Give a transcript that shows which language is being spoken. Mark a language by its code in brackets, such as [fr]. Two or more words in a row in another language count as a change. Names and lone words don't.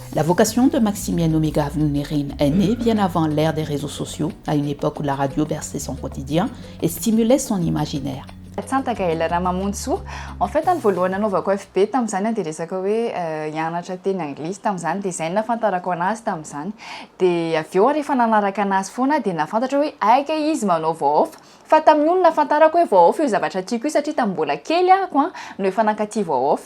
[fr] La vocation de Maximienne Omega Vlunirin est née bien avant l'ère des réseaux sociaux, à une époque où la radio berçait son quotidien et stimulait son imaginaire. [mg] Tsantaka ela raha mamontsoa [fr] en fait [mg] ny voalohany anaovako FB tamin'izany dia resaka hoe hianatra teny anglisy tamin'izany dia izay nafantarako anazy tamin'izany dia avy eo rehefa nanaraka anazy foana dia nafantatra hoe aika izy manao [fr] voix off [mg] fa tamin'ny olo nafantarako hoe [fr] voix off [mg] io zavatra tiako io satria tamin'ny mbola kely ahako no efa nankaty [fr] voix off.